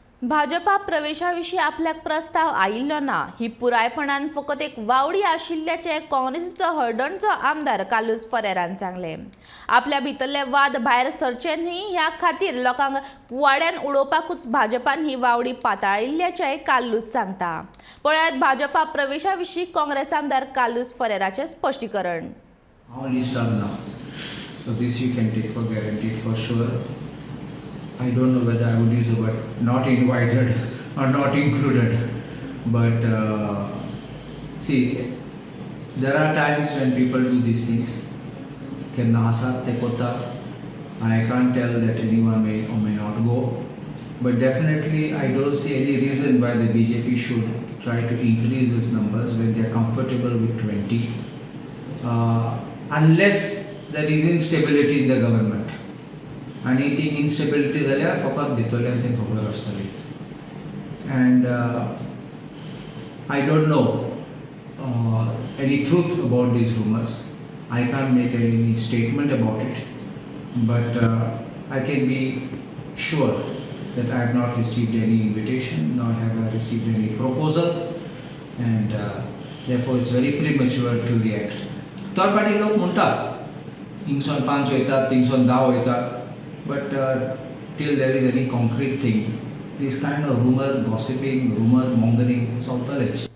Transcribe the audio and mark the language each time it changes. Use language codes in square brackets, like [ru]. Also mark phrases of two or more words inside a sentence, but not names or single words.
[kok] भाजपा प्रवेशाविशीं आपल्याक प्रस्ताव आयिल्लो ना ही पुरायपणान फकत एक वावडी आशिल्ल्याचे काँग्रेसीचो हळडणचो आमदार कालूस फरेरान सांगले। आपल्या भितरले वाद भायर सरचे न्ही ह्या खातीर लोकांक कुवाड्यान उडोवपाकूच भाजपान ही वावडी पाताळिल्ल्याचेय कालूस सांगता। पळयात भाजपा प्रवेशाविशीं काँग्रेस आमदार कालूस फरेराचे स्पश्टीकरण। [en] So this you can take for guaranteed for sure. I don't know whether I would use the word not invited or not included, but see, there are times when people do these things. I can't tell that anyone may or may not go, but definitely I don't see any reason why the BJP should try to increase these numbers when they are comfortable with 20, unless there is instability in the government. [kok] आणि ती इन्स्टेबिलिटी जाल्यार फकत भितरले आनी तें खबर आसतली. [en] And I don't know any truth about these rumors. I can't make any statement about it, but I can be sure that I have not received any invitation, nor have I received any proposal, and therefore it's very premature to react. [kok] थोडे फाटी लोक म्हणटात हिंगसून 5 वयतात, थिंगसून 10 वयतात, [en] but till there is any concrete thing, this kind of rumor, gossiping, rumor mongering, चलतलेच.